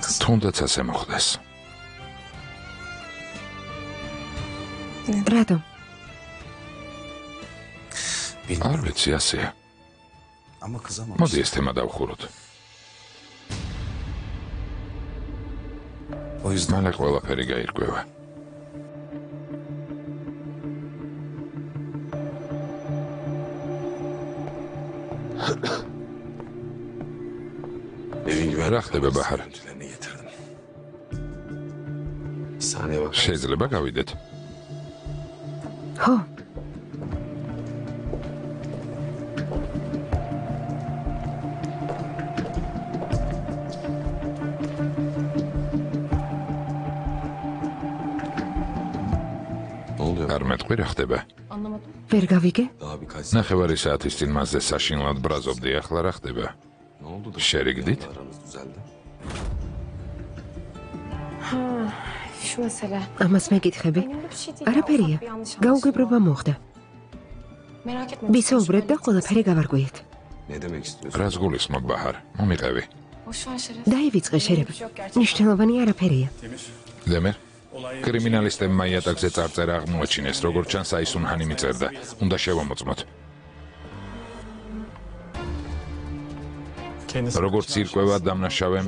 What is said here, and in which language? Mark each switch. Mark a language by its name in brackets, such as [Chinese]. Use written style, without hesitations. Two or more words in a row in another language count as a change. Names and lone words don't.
[Georgian] თუნდაც ასე მოხდეს. რატომ? არ ვიცი, ასეა. [Turkish] Ama kızamam. [Georgian] მოდი ეს თემა დავხუროთ. [Turkish] O yüzden [Georgian] მალე ყველაფერი გაირკვევა. [Turkish] evin güvenlik [Georgian] რა ხდება ბაჰარ? [Turkish] görüntülerini getirdim. Bir saniye bak. [Georgian] შეიძლება გავიდეთ? ხო, [Turkish] Ne oluyor? [Georgian] არ მეტყვი რა ხდება? [Turkish] Anlamadım. [Georgian] ვერ გავიგე? [Turkish] Daha birkaç [Georgian] ნახევარი საათის წინ მასზე საშინლად ბრაზობდი, ახლა რა ხდება? [Turkish] Ne oldu da? Şerigdit. Aramız düzeldi. Şu mesele. [Georgian] ამას მეკითხები? [Turkish] Benim de bir şey değil. [Georgian] არაფერია. [Turkish] Ufak bir yanlış [Georgian] გაუგებრობა [Turkish] anlaşılma. [Georgian] მოხდა. [Turkish] Merak etme. [Georgian] ვისაუბრეთ და ყველაფერი გავარკვიეთ. [Turkish] Ne demek istiyorsun? [Georgian] რას გულისხმობ ბაჰარ? მომიყევი. [Turkish] Boş ver Şeref. [Georgian] დაივიწყე შერება. ნიშნულოვანი არაფერია. დემერ? კრიმინალისტებმა იატაკზე წარწერა აღმოაჩინეს, როგორც ჩანს აისუნჰანი მიწერდა. უნდა შევამოწმოთ. [Turkish] Kendisi [Georgian] როგორც ირკვევა დამნაშავემ,